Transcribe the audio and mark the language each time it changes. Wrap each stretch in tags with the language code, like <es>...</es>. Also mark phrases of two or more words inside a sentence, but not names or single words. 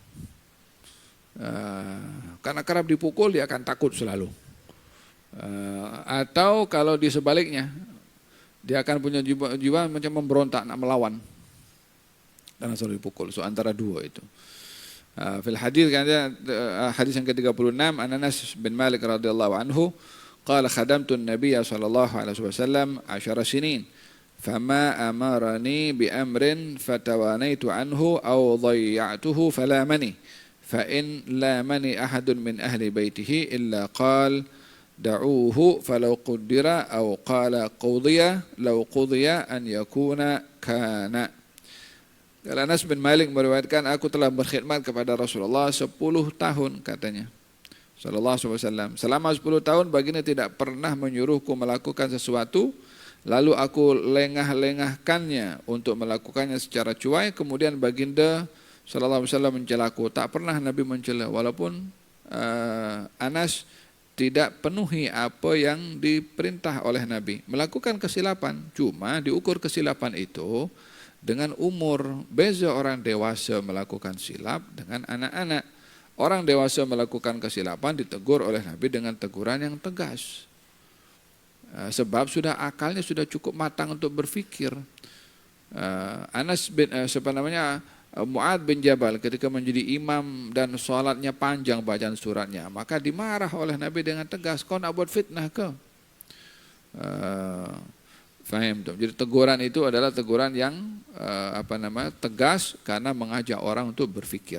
<ms>Karena kerap dipukul dia akan takut selalu. Atau kalau di sebaliknya, dia akan punya jiwa macam memberontak, nak melawan. Karena selalu dipukul. So antara dua itu. Fil hadis hadis yang ke-36,</ms> <ar>أنس بن مالك رضي الله عنه قال خدمت النبي صلى الله عليه وسلم 10 سنين فما أمرني بأمر فتوانيت عنه أو ضيعته فلامني فإن لامني أحد من أهل بيته إلا قال دعوه فلو قدر أو قال قضي لو قضي أن يكون كان.</ar> <ms>Anas bin Malik meriwayatkan, aku telah berkhidmat kepada Rasulullah 10 tahun katanya.</ms> <ar>صلى الله عليه وسلم.</ar> <ms>Selama 10 tahun baginda tidak pernah menyuruhku melakukan sesuatu, lalu aku lengah-lengahkannya untuk melakukannya secara cuai, kemudian baginda</ms> <ar>صلى الله عليه وسلم</ar> <ms>mencelaku. Tak pernah Nabi mencela, walaupun Anas tidak penuhi apa yang diperintah oleh Nabi. Melakukan kesilapan, cuma diukur kesilapan itu dengan umur. Beza orang dewasa melakukan silap dengan anak-anak. Orang dewasa melakukan kesilapan ditegur oleh Nabi dengan teguran yang tegas. Sebab akalnya sudah cukup matang untuk berfikir. Mu'ad bin Jabal ketika menjadi imam dan sholatnya panjang bacaan suratnya, maka dimarah oleh Nabi dengan tegas, kau nak buat fitnah ke? Faham tuh. Jadi teguran itu adalah teguran yang tegas karena mengajak orang untuk berfikir.</ms>